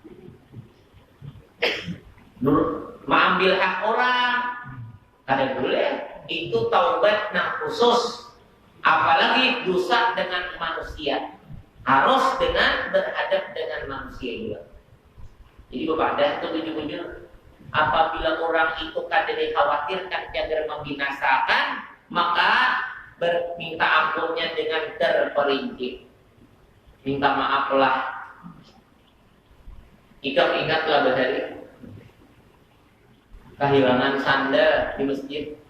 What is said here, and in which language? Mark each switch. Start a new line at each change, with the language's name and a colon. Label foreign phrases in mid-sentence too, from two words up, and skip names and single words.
Indonesian: Mengambil hak orang,
Banjar: kada boleh.
Indonesian: Itu taubat yang khusus. Apalagi dosa dengan manusia, harus dengan beradab dengan manusia juga. Jadi kepada tujuh-tujuh, apabila orang itu kada dikhawatirkan jangan membinasakan, maka berminta ampunnya dengan terperinci. Minta maaflah. Ingatlah bahari kehilangan sandal di masjid.